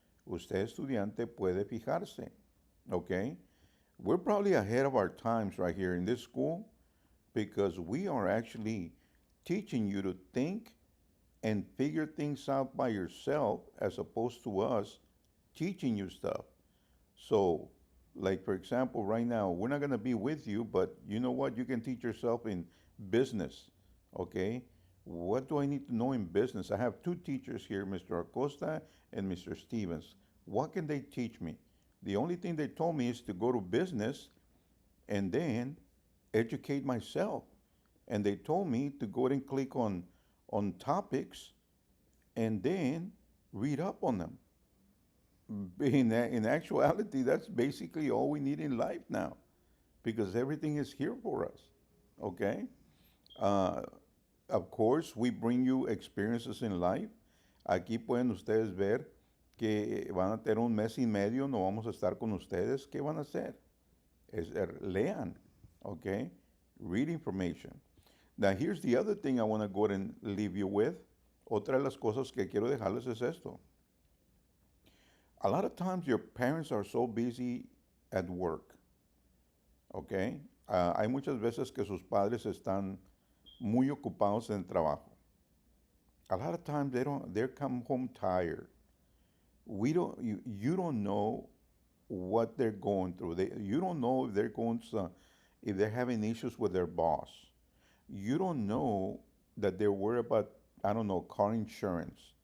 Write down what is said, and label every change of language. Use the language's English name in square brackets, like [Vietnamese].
[Spanish] Usted estudiante puede fijarse, [English] okay? We're probably ahead of our times right here in this school because we are actually teaching you to think and figure things out by yourself as opposed to us teaching you stuff. So, like for example, right now, we're not going to be with you, but you know what? You can teach yourself in business, okay? What do I need to know in business? I have two teachers here, Mr. Acosta and Mr. Stevens. What can they teach me? The only thing they told me is to go to business and then educate myself. And they told me to go and click on topics and then read up on them. In actuality, that's basically all we need in life now because everything is here for us. Okay? Uh, of course, we bring you experiences in life. [Spanish] Aquí pueden ustedes ver que van a tener un mes y medio, no vamos a estar con ustedes. ¿Qué van a hacer? Lean, [English] okay? Read information. Now, here's the other thing I want to go ahead and leave you with. [Spanish] Otra de las cosas que quiero dejarles es esto. [English] A lot of times your parents are so busy at work, okay? [Spanish] Hay muchas veces que sus padres están muy ocupados en el trabajo. [English] A lot of times they come home tired. You don't know what they're going through. You don't know if if they're having issues with their boss. You don't know that they're worried about, I don't know, car insurance.